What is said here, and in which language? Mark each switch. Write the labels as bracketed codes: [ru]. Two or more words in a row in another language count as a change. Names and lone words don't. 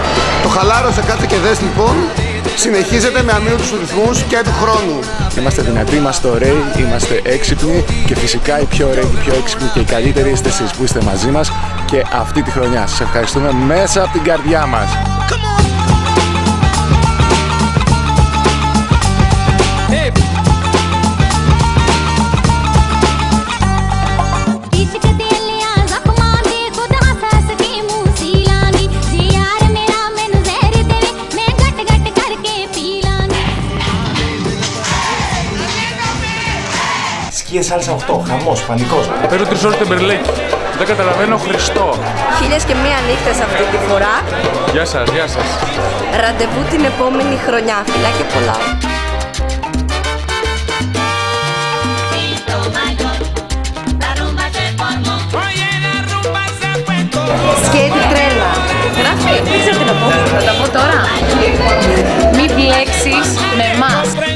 [el] Το χαλάρωσε κάτσε και δες λοιπόν. Συνεχίζεται με αμύωτους ρυθμούς και του χρόνου. Είμαστε δυνατοί, είμαστε ωραίοι, είμαστε έξυπνοι και φυσικά οι πιο ωραίοι, οι πιο έξυπνοι και οι καλύτεροι είστε εσείς που είστε μαζί μας και αυτή τη χρονιά. Σας ευχαριστούμε μέσα από την καρδιά μας. Hey! [pa] ਇਸ਼ਕ ਦੇ ਲਿਆ ਜ਼ਖ਼ਮਾਂ ਦੇ ਖੁਦ ਹੱਸ ਕੇ ਮੂੰਹ ਸੀਲਾਂਗੀ ਜੇ ਯਾਰ ਮੇਰਾ ਮੈਨੂੰ ਜ਼ਹਿਰ ਦੇਵੇ ਮੈਂ ਘੁੱਟ ਘੁੱਟ ਕਰਕੇ ਪੀ ਲਾਂਗੀ [el] Σκίε σάλσα 8, χαμός, πανικός. Παίρνω 3 ώρες το Μπερλέκι. Δεν καταλαβαίνω Χριστό. 1001 νύχτες αυτή τη φορά. Γεια σας, γεια σας. Ραντεβού την επόμενη χρονιά. Φιλάκια πολλά. Σκέτη τρέλα. Γράφει, δεν ξέρω τι να πω. Θα τα πω τώρα. Μη μπλέξεις με εμάς.